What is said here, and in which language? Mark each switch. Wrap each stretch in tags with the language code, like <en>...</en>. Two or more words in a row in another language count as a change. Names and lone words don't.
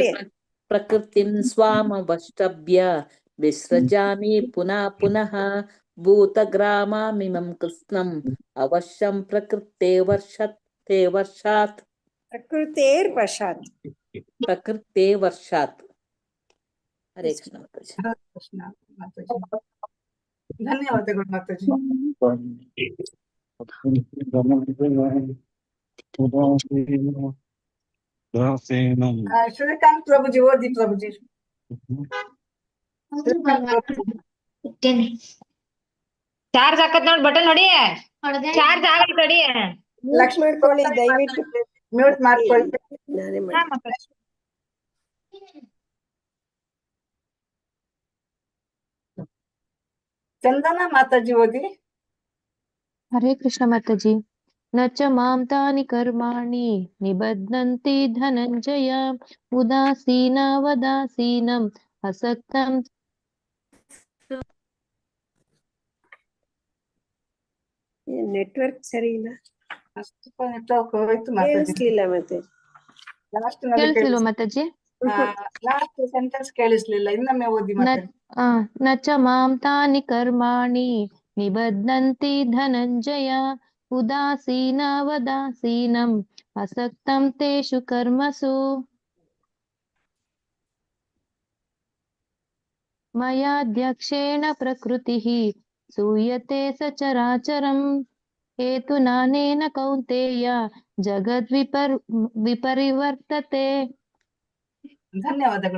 <sa>ಪ್ರಕೃತಿಂ ಸ್ವಾಮವಷ್ಟಭ್ಯ ವಿಸೃಜಾಮಿ ಪುನಃ ಪುನಃ ಭೂತಗ್ರಾಮಾಮಿಮಂ ಕೃಷ್ಣಂ ಅವಶ್ಯಂ ಪ್ರಕೃತೆ ವರ್ಷತೆ ವರ್ಷಾತ್. ಪ್ರಕೃತೇರ್ ವಶಾತ್. ಪ್ರಕೃತೆ ವರ್ಷಾತ್.</sa> <kn>ಹರೇ ಕೃಷ್ಣ ಮಾತಾಜಿ. ಕೃಷ್ಣ ಮಾತಾಜಿ. ಧನ್ಯವಾದಗಳು ಮಾತಾಜಿ. ಶ್ರೀಕಾಂತ್ ಪ್ರಭುಜಿ ಓದಿ ಪ್ರಭುಜಿ. ಚಾರ್ಜ್ ಹಾಕತ್ ನೋಡ್ ಬಟನ್ ನೋಡಿ. ಚಾರ್ಜ್ ಆಗಲ್ ಕಡಿ. ಲಕ್ಷ್ಮಿ ಮಾಡ್ಕೊಳ್ಳಿ ದಯವಿಟ್ಟು. ಮ್ಯೂಟ್ ಮಾಡ್ಕೊಳ್ಳಿ. ನಾನೇ ಮಾಡ್ತೀನಿ. ಚಂದನ ಮಾತಾಜಿ ಓದಿ. ಹರೇ ಕೃಷ್ಣ ಮಾತಾಜಿ.</kn> <sa>ನ ಚ ಮಾಂ ತಾನಿ ಕರ್ಮಾಣಿ ನಿಬಧ್ನಂತಿ ಧನಂಜಯ ಉದಾಸೀನ ವದಾಸೀನಂ ಅಸಕ್ತಂ.</sa> <kn>ನೆಟ್ವರ್ಕ್ ಸರಿ ಇಲ್ಲ. ನೆಟ್ವರ್ಕ್ ಹೋಯ್ತು ಮಾತಾಜಿ. ಕೇಳಿಸ್ಲಿಲ್ಲ ಮತ್ತೆ. ಲಾಸ್ಟ್ ಕೇಳಿಸ್ಲಿಲ್ವಾ ಮಾತಾಜಿ?</kn> <en>last sentence</en> <kn>ಕೇಳಿಸ್ಲಿಲ್ಲ, ಇನ್ನೊಮ್ಮೆ ಓದಿ ಮಾತಾಜಿ.</kn> <sa>ನ ಚ ಮಾಂ ತಾನಿ ಕರ್ಮಾಣಿ ನಿಬಧ್ನಂತಿ ಧನಂಜಯ ಉದಾಸೀನ ವದಾಸೀನಂ ಅಸಕ್ತಂ ತೇಷು ಕರ್ಮಸು. ಮಯಾಧ್ಯಕ್ಷೇಣ ಪ್ರಕೃತಿಃ ಸೂಯತೆ ಸಚರಾಚರಂ ಹೇತುನಾನೇನ ಕೌಂತೇಯ ವಿಪರಿವರ್ತತೆ.</sa> <kn>ಧನ್ಯವಾದಗಳು</kn>